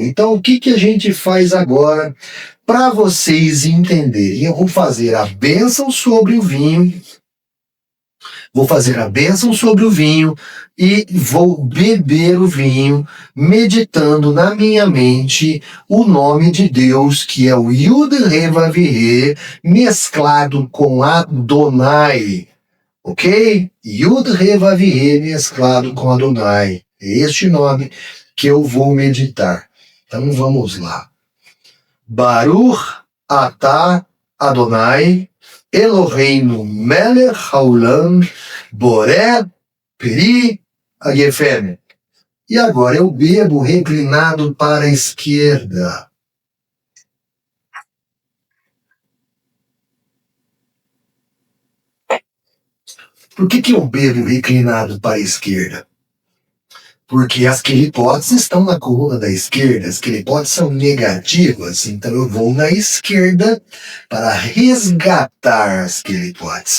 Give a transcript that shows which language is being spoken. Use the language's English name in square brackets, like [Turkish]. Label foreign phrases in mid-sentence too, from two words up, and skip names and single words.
[Portuguese] Então o que a gente faz agora? Para vocês entenderem, eu vou fazer a bênção sobre o vinho, e vou beber o vinho, meditando na minha mente o nome de Deus, que é o Yud He Vav He, mesclado com Adonai, ok? Yud He Vav He mesclado com Adonai, é este nome que eu vou meditar. Então vamos lá. [Hebrew] ברוך אתה אדני אלהינו מלך העולם בורא פרי הגפן. [Portuguese] E agora eu bebo reclinado para a esquerda. Por que eu bebo reclinado para a esquerda? Porque as quelipotes estão na coluna da esquerda, as quelipotes são negativas, então eu vou na esquerda para resgatar as quelipotes.